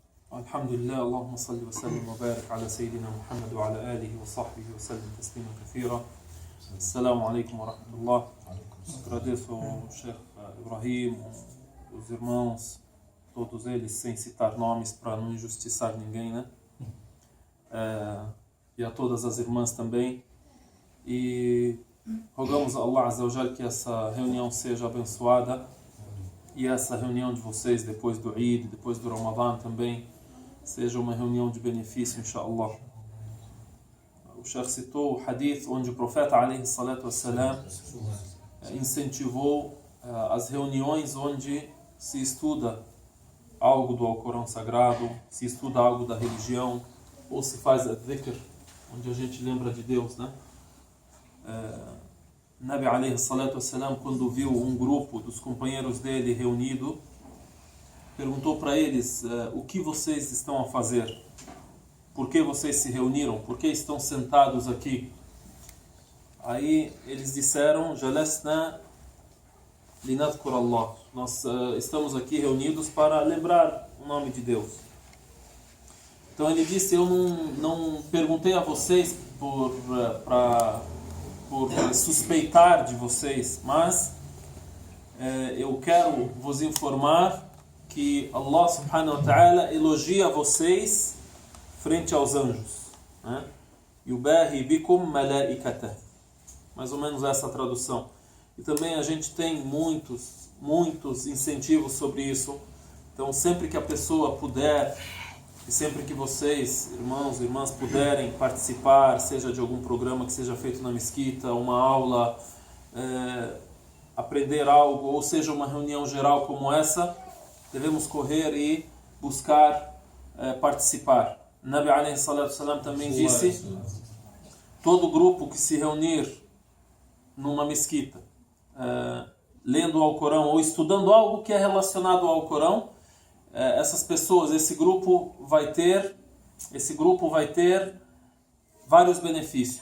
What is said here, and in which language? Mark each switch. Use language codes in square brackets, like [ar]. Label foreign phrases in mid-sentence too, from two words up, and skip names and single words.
[ar] الحمد لله اللهم صل وسلم وبارك على سيدنا محمد وعلى آله وصحبه وسلم تسليما كثيرا. السلام عليكم ورحمة الله. [pt] Agradeço ao Sheikh Ibrahim, os irmãos, todos eles, sem citar nomes para não injustiçar ninguém, né? E a todas as irmãs também. E rogamos a [ar] الله عز وجل [pt] que essa reunião seja abençoada e essa reunião de vocês depois do Eid, depois do Ramadan também, seja uma reunião de benefício, inshallah. O Sheikh citou o hadith onde o profeta [ar] عليه الصلاة والسلام [pt] incentivou as reuniões onde se estuda algo do Alcorão Sagrado, se estuda algo da religião, ou se faz a dhikr, onde a gente lembra de Deus, né? [ar] نبي عليه الصلاة والسلام, [pt] quando viu um grupo dos companheiros dele reunido, perguntou para eles: o que vocês estão a fazer? Por que vocês se reuniram? Por que estão sentados aqui? Aí eles disseram: [ar] جلسنا لنذكر الله. [pt] Nós estamos aqui reunidos para lembrar o nome de Deus. Então ele disse: eu não perguntei a vocês por suspeitar de vocês, mas eu quero vos informar que [ar] الله سبحانه وتعالى [pt] elogia vocês frente aos anjos, né? [ar] يباهي بكم ملائكته. [pt] Mais ou menos essa tradução. E também a gente tem muitos incentivos sobre isso. Então sempre que a pessoa puder, e sempre que vocês, irmãos e irmãs, puderem participar, seja de algum programa que seja feito na mesquita, uma aula, aprender algo, ou seja uma reunião geral como essa, devemos correr e buscar participar. [ar] نبي عليه الصلاة والسلام [pt] também disse: todo grupo que se reunir numa mesquita, lendo o Alcorão ou estudando algo que é relacionado ao Alcorão, essas pessoas, esse grupo vai ter vários benefícios.